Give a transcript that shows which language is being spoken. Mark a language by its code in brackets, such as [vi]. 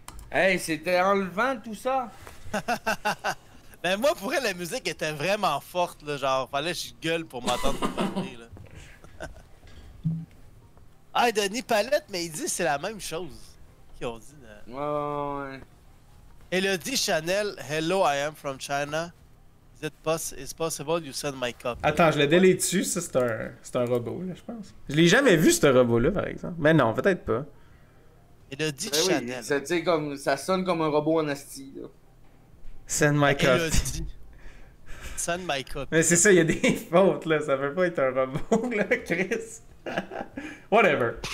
[fr] Hey, c'était enlevant tout ça. Ben moi, pour elle, la musique était vraiment forte, là. Genre, fallait que je gueule pour m'entendre parler, là. Ah, Denis Palette, mais il dit que c'est la même chose qu'ils ont dit. Là. Ouais. [en] Elodie Chanel, hello, I am from China. Is possible you send my copy? [fr] Attends, je le délai dessus, ça c'est un robot, là, je pense. Je l'ai jamais vu, ce robot-là, par exemple. Mais non, peut-être pas. Elodie Ben oui, Chanel. ça, tu sais, comme, ça sonne comme un robot en asti, là. [en] Send my copy. Elodie. Send my copy. [fr] Mais c'est ça, il y a des fautes, là. Ça peut pas être un robot, là, Chris. Whatever.